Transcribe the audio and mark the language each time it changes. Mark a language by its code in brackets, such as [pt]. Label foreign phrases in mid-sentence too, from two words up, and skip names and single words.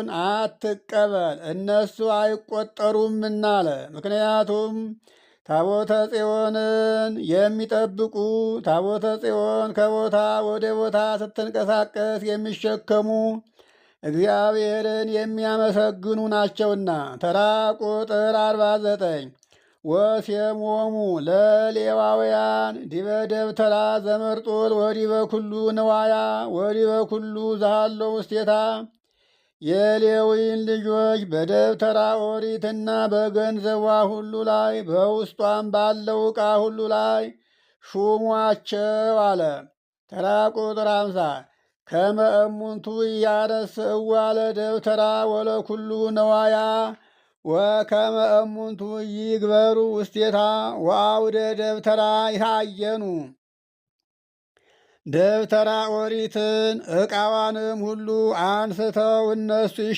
[am] አትቀበል፣ እነሱ አይቆጠሩምና አለ። ምክንያቱም ታቦተ ጽዮንን የሚጠብቁ ታቦተ ጽዮን ከቦታ ወደ ቦታ ስትንቀሳቀስ የሚሸከሙ እግዚአብሔርን የሚያመሰግኑ ናቸውና። ተራ ቁጥር 49 [gez] ወሴሞሙ ለሌዋውያን ዲበ ደብተራ ዘመርጦል ወዲበ ኩሉ ንዋያ ወዲበ ኩሉ ዛሃሎ ውስቴታ [am] የሌዊን ልጆች በደብተራ ኦሪትና በገንዘቧ ሁሉ ላይ በውስጧም ባለው ዕቃ ሁሉ ላይ ሹሟቸው አለ። ተራ ቁጥር 50 [gez] ከመ እሙንቱ ኢያነስእዋ ለደብተራ ወለኩሉ ነዋያ ወከመ እሙንቱ ይግበሩ ውስቴታ ወአውደ ደብተራ ይሃየኑ [am] ደብተራ ኦሪትን ዕቃዋንም ሁሉ አንስተው እነሱ